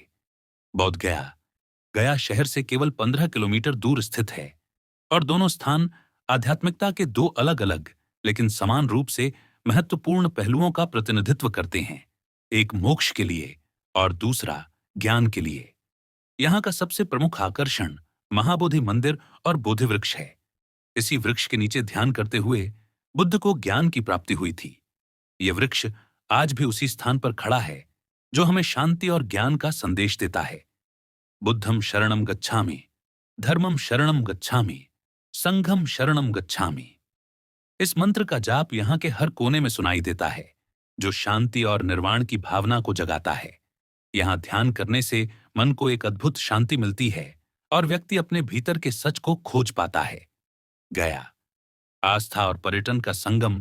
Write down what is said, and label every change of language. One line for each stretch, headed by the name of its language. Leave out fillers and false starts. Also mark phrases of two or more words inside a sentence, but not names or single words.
Hindi: बोध गया गया शहर से केवल 15 किलोमीटर दूर स्थित है और दोनों स्थान आध्यात्मिकता के दो अलग अलग लेकिन समान रूप से महत्वपूर्ण पहलुओं का प्रतिनिधित्व करते हैं, एक मोक्ष के लिए और दूसरा ज्ञान के लिए। यहाँ का सबसे प्रमुख आकर्षण महाबोधि मंदिर और बोधि वृक्ष है। इसी वृक्ष के नीचे ध्यान करते हुए बुद्ध को ज्ञान की प्राप्ति हुई थी। यह वृक्ष आज भी उसी स्थान पर खड़ा है जो हमें शांति और ज्ञान का संदेश देता है।
Pali: बुद्धम शरणम गच्छामि, धर्मम शरणम गच्छामि, संघम शरणम गच्छामि।
Hindi: इस मंत्र का जाप यहाँ के हर कोने में सुनाई देता है, जो शांति और निर्वाण की भावना को जगाता है। यहाँ ध्यान करने से मन को एक अद्भुत शांति मिलती है और व्यक्ति अपने भीतर के सच को खोज पाता है। गया, आस्था और पर्यटन का संगम।